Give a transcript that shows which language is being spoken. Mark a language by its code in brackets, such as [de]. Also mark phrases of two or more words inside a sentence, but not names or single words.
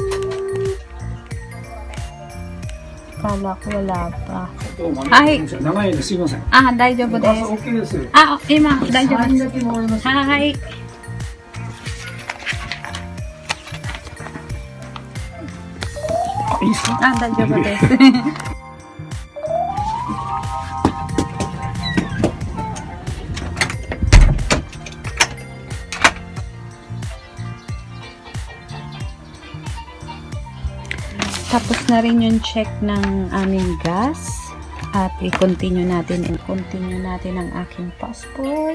[tl] Kala ko wala pa. Ay! [ja] 大丈夫です。今、大丈夫です. [en] Hi! [ja] 大丈夫です. [tl] Tapos na rin yung check ng aming gas at i-continue natin ang aking passport.